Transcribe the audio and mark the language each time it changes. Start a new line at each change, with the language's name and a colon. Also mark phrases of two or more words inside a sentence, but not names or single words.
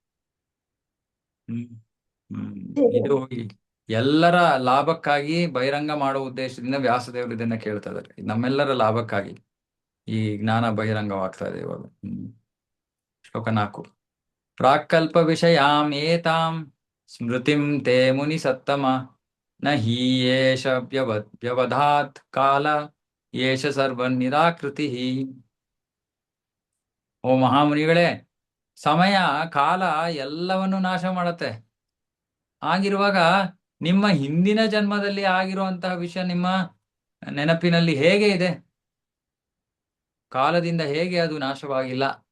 Kannada: ಇದು ಎಲ್ಲರ ಲಾಭಕ್ಕಾಗಿ ಬಹಿರಂಗ ಮಾಡುವ ಉದ್ದೇಶದಿಂದ ವ್ಯಾಸದೇವರು ಇದನ್ನ ಕೇಳ್ತಾ ಇದ್ದಾರೆ. ನಮ್ಮೆಲ್ಲರ ಲಾಭಕ್ಕಾಗಿ ಈ ಜ್ಞಾನ ಬಹಿರಂಗವಾಗ್ತಾ ಇದೆ ಇವಾಗ.
Sanskrit: ಶ್ಲೋಕ 4. ಪ್ರಾಕ್ಕಲ್ಪ ವಿಷಯಾಂ ಏತಾಂ ಸ್ಮೃತಿಂ ತೇ ಮುನಿ ಸತ್ತಮ ನ ಹಿ ಏಷ ವ್ಯವಧಾತ್ ಕಾಲ ಏಷ ಸರ್ವ ನಿರಾಕೃತಿ.
Kannada: ಓ ಮಹಾಮುನಿಗಳೇ, ಸಮಯ ಕಾಲ ಎಲ್ಲವನ್ನು ನಾಶ ಮಾಡತ್ತೆ. ಆಗಿರುವಾಗ ನಿಮ್ಮ ಹಿಂದಿನ ಜನ್ಮದಲ್ಲಿ ಆಗಿರುವಂತಹ ವಿಷಯ ನಿಮ್ಮ ನೆನಪಿನಲ್ಲಿ ಹೇಗೆ ಇದೆ? ಕಾಲದಿಂದ ಹೇಗೆ ಅದು ನಾಶವಾಗಿಲ್ಲ?